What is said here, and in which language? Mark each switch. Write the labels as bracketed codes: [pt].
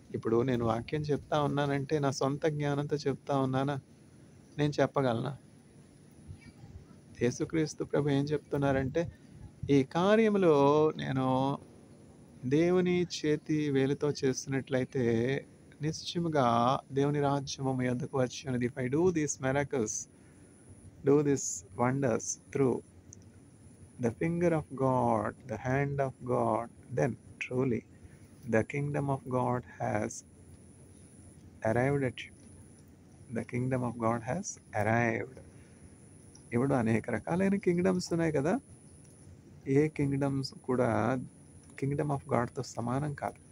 [te] ఇప్పుడు నేను వాక్యం చెప్తా ఉన్నానంటే నా సొంత జ్ఞానంతో చెప్తా ఉన్నానా? నేను చెప్పగలనా? యేసుక్రీస్తు ప్రభు ఏం చెప్తున్నారంటే, ఈ కార్యములో నేను దేవుని చేతి వేలుతో చేస్తున్నట్లయితే నిశ్చయముగా దేవుని రాజ్యము మీ యొద్దకు వచ్చి ఉన్నది. [en] If I do these miracles, do this wonders through the finger of God, the hand of God, then truly the kingdom of God has arrived at you. The kingdom of God has arrived. [te] ఇప్పుడు అనేక రకాలైన kingdoms ఉన్నాయి కదా! ఏ kingdoms కూడా Kingdom of గాడ్‌తో సమానం కాదు.